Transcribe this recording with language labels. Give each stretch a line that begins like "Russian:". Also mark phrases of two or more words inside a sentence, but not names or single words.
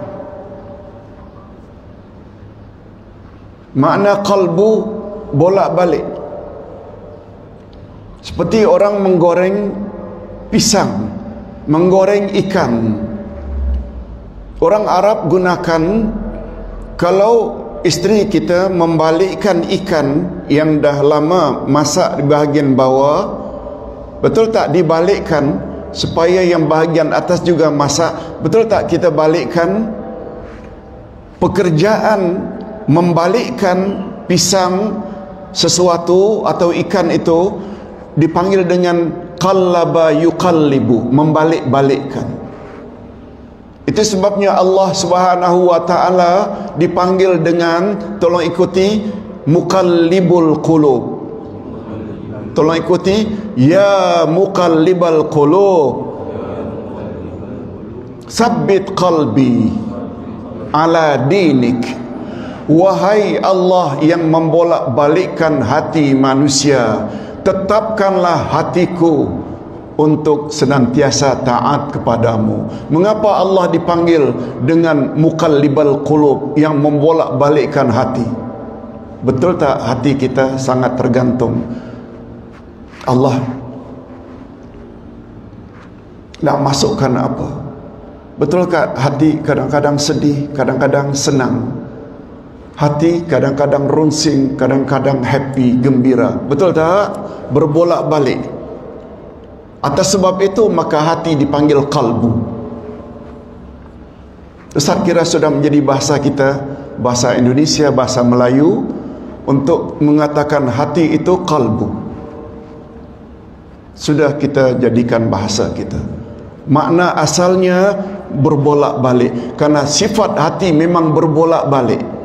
Malay: Makna qalbu bolak-balik. Seperti orang menggoreng pisang, menggoreng ikan. Orang Arab gunakan, kalau isteri kita membalikkan ikan yang dah lama masak di bahagian bawah, betul tak dibalikkan supaya yang bahagian atas juga masak? Betul tak kita balikkan? Pekerjaan membalikkan pisang sesuatu atau ikan itu dipanggil dengan
Arabic: قلب يقلب,
Malay: membalik-balikkan. Itu sebabnya Allah
Arabic: سبحانه وتعالى
Malay: dipanggil dengan, tolong ikuti,
Arabic: مقلب القلوب.
Malay: Tolong ikuti,
Arabic: يا مقلب القلوب ثبت قلبي على دينك.
Malay: Wahai Allah yang membolak-balikkan hati manusia, tetapkanlah hatiku untuk senantiasa taat kepadamu. Mengapa Allah dipanggil dengan
Arabic: مقلب القلوب,
Malay: yang membolak-balikkan hati? Betul tak hati kita sangat tergantung Allah nak masukkan apa? Betul tak hati kadang-kadang sedih, kadang-kadang senang? Hati kadang-kadang runsing, kadang-kadang happy, gembira. Betul tak? Berbolak-balik. Atas sebab itu maka hati dipanggil qalbu. Ustaz kira sudah menjadi bahasa kita, bahasa Indonesia, bahasa Melayu, untuk mengatakan hati itu qalbu. Sudah kita jadikan bahasa kita. Makna asalnya berbolak-balik, karena sifat hati memang berbolak-balik.